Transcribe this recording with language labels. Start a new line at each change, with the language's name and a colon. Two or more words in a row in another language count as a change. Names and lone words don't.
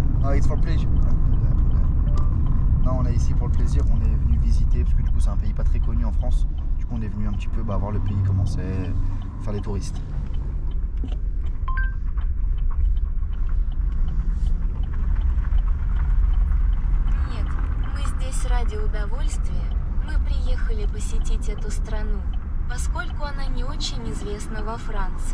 English: No, it's for pleasure.
French: Non, on est ici pour le plaisir, on est venu visiter parce que du coup c'est un pays pas très connu en France. Du coup on est venu un petit peu voir le pays comment c'est, faire les touristes.
Russian: Нет, мы здесь ради удовольствия. Мы приехали посетить эту страну, поскольку она не очень известна во Франции.